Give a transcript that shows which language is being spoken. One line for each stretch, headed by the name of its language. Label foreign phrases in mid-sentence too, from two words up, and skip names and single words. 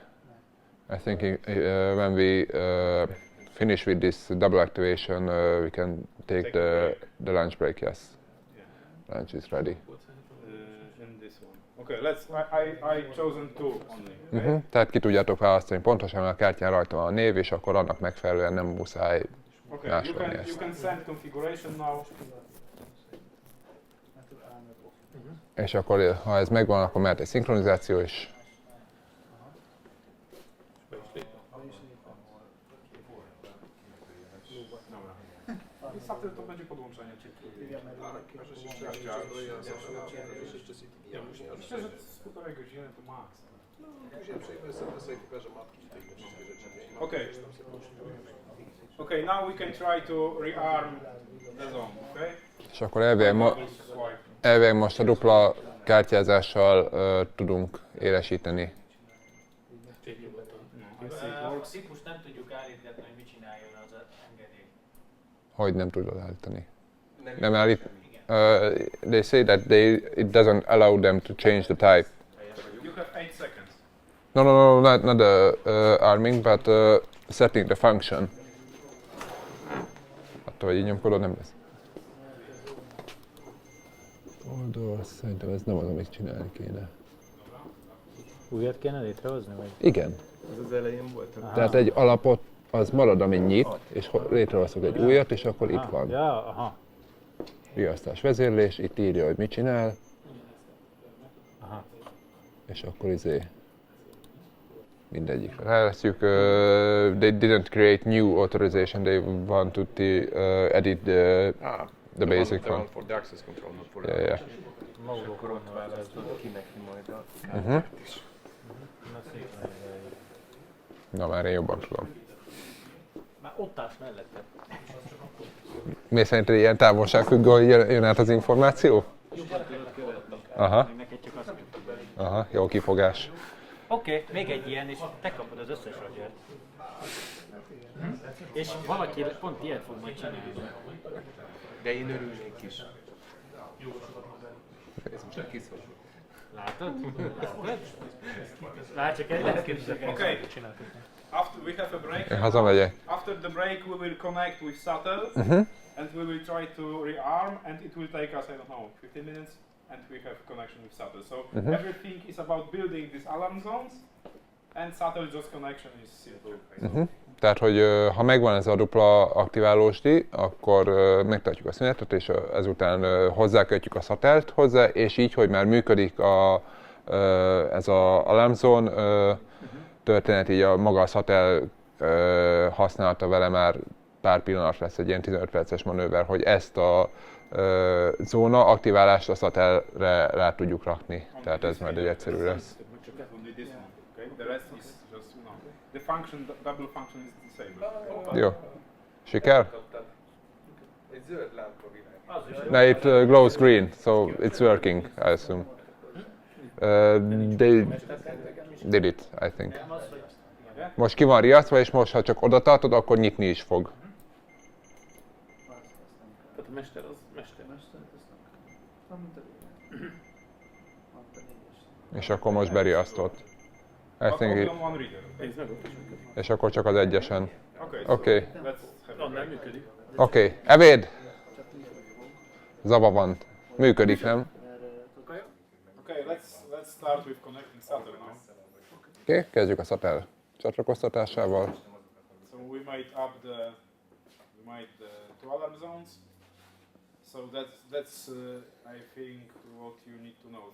English: I think when we finish with this double activation, we can take the lunch break, yes. Yeah. Lunch is ready. And this one. Okay, I chosen 2 only. Okay?
Hungarian: Tehát ki tudjátok választani pontosan, a kártyán rajta van a név, és akkor annak megfelelően nem muszáj másolni ezt.
English: You can send configuration now.
Hungarian: És akkor, ha ez megvan, akkor mehet egy szinkronizáció is.
Polish: Niestety to będzie podłączenie chipów. Myślę, że z 1,5 godziny to max.
English: Okay, now we can try to rearm the zone, okay?
Hungarian: És akkor elvileg most a dupla kártyázással tudunk élesíteni. A típust nem tudjuk állítani, hogy mit csináljon az engedély. Hogy nem tudod állítani? Nem állít?
English: They say that it doesn't allow them to change the type. You have 8 seconds. No, not the arming, but setting the function.
Hungarian: Attól, hogy így nyomkodod, nem lesz. Oldal, szerintem ez nem az, amit csinálni kéne. Újat kéne létrehozni, vagy? Igen. Ez az elején volt. Tehát egy alapot, az marad, ami nyit, és létrehozok egy újat, és akkor itt van. Ja, aha. Riasztás vezérlés, itt írja, hogy mit csinál. Aha. És akkor mindegyikre ráveszünk.
English: They didn't create new authorization, they want to edit the basic one. For the access control, not for Yeah.
Hungarian: Akkor ott választod ki neki majd a Na szépen. Na már én jobban tudom. Már ott állsz mellette. Mi szerinted ilyen távolságfüggő jön át az információ? Jobban tudod követni. Aha. Neked csak azt kell. Aha, jó kifogás. Oké, még egy ilyen, és te kapod az összes Rogert. És valaki pont ilyet fog majd csinálni. De én örülnék is. Ez most csak kiszól. Látod? Lát, csak egy lehet
English: Okay. After we have a break.
Hungarian: Én hazamegyek.
English: After the break, we will connect with Satel, and we will try to rearm, and it will take us, I don't know, 15 minutes, and we have connection with Satel. So everything is about building these alarm zones, and Satel just connection is simple.
Hungarian: Tehát, hogy ha megvan ez a dupla aktiválós díj, akkor megtartjuk a szünetet, és ezután hozzákötjük a szatelt hozzá, és így, hogy már működik ez az alarmzón történet, így a maga a szatel használata vele már pár pillanat lesz, egy ilyen 15 perces manőver, hogy ezt a zóna aktiválást a szatelre rá tudjuk rakni. Tehát ez majd egy egyszerű lesz.
English: The rest is just, the function, the double function is disabled.
Hungarian: Jó. Siker? Egy zöld lámpa világ.
English: No, it glows green, so it's working, I assume. They did it, I think.
Hungarian: Most ki van riasztva, és most, ha csak oda tartod, akkor nyitni is fog. Tehát a mester az mester. És akkor most beriasztott.
English: I think it, One reader.
Hungarian: és akkor csak az egyesen.
English: Okay.
Hungarian: Oké.
English: Let's have a
Hungarian: Nem
English: break.
Hungarian: működik. Oké. Ebéd! Zava van. Működik, nem?
English: Okay, let's start with connecting Satel now.
Hungarian: Oké, kezdjük a szatel csatlakoztatásával.
English: So we might add the two alarm zones. So that's I think what you need to know.